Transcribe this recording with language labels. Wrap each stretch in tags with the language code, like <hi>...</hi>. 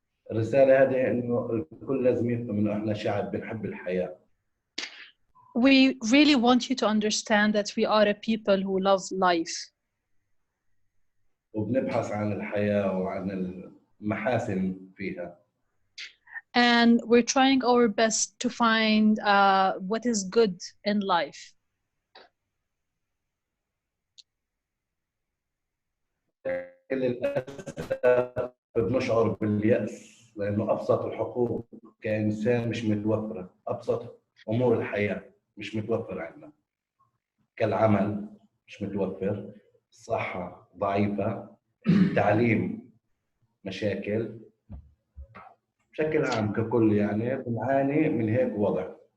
<ar>الرسالة هذه إنه الكل لازم يفهم إنه إحنا شعب بنحب الحياة.</ar> <en>We really want you to understand that we are a people who love life.</en> <ar>وبنبحث عن الحياة وعن المحاسن فيها.</ar> <en>And we're trying our best to find what is good in life.</en> <ar>للأسف بنشعر باليأس لأنه أبسط الحقوق كإنسان مش متوفرة، أبسط أمور الحياة مش متوفرة عندنا. كالعمل مش متوفر، الصحة ضعيفة، التعليم مشاكل، بشكل عام ككل يعني بنعاني من هيك وضع.</ar>